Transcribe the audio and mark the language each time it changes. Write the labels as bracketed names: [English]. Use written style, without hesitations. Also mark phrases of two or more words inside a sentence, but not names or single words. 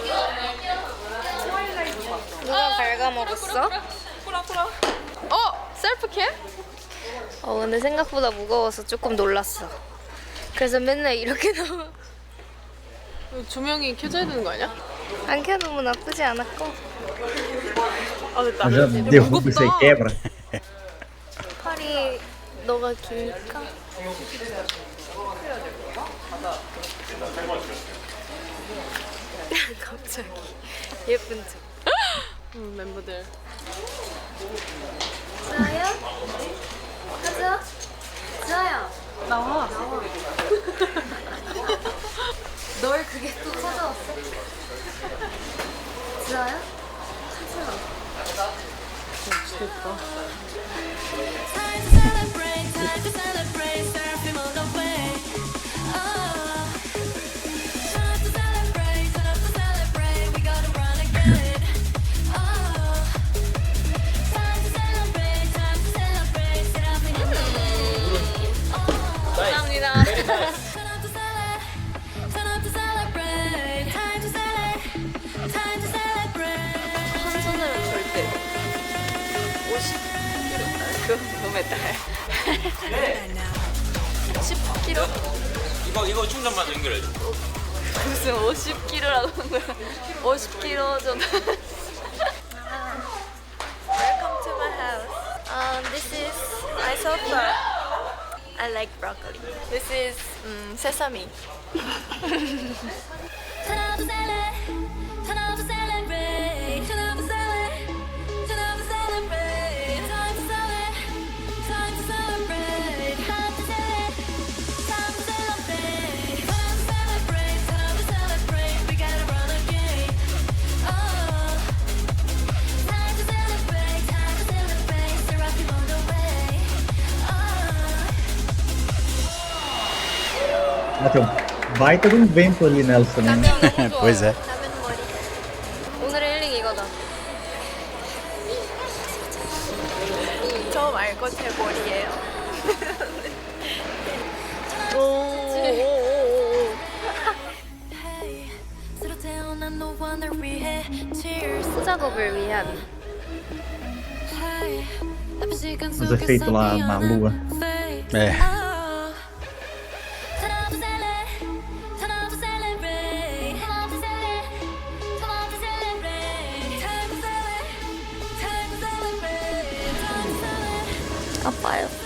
[Korean] 누가 갉아먹었어? 셀프캠? 근데 생각보다 무거워서 조금 놀랐어. 그래서 맨날 이렇게 나와. 조명이 켜져야 되는 거 아니야? 안 켜놓으면 나쁘지 않았고. 아 됐다. [Portuguese] Já derruba isso aí, quebra. [Korean] 팔이 너가 기니까. 갑자기 예쁜 척. 멤버들. 지아야? 가자. 지아야. 나와. 널 그게 또 찾아왔어? 지아야? [English] Time to celebrate, time to celebrate, surfing on the way. Time to celebrate, we gotta run again. Time to celebrate, surfing on the way. [Korean] 감사합니다. [English] Time to celebrate, time to celebrate. [Korean] 한 손으로 절대 50kg 그건 너무 했다 10kg? 이거 충전만 연결해줘. 무슨 50kg라고 하는 거야 50kg 좀 [English] Welcome to my house. This is my sofa. I like broccoli. This is sesame Turn up the celebrate, turn up the celebrate, turn up the celebrate, turn up the celebrate. Time to celebrate, time to celebrate, time to celebrate, time to celebrate, time to celebrate, time to celebrate. We gotta run again. Time to celebrate, so rock you on the way. [Portuguese] Tem um baita de um vento ali nelas também. né? Pois é. [Korean] 라면 머리. 오늘의 힐링 이거다. 저 말고 제 머리예요. 오. [English] Hey, 위해 tears [Korean] 후작업을 위한 [Portuguese] Os efeitos lá na lua. É. [Korean] 아파요.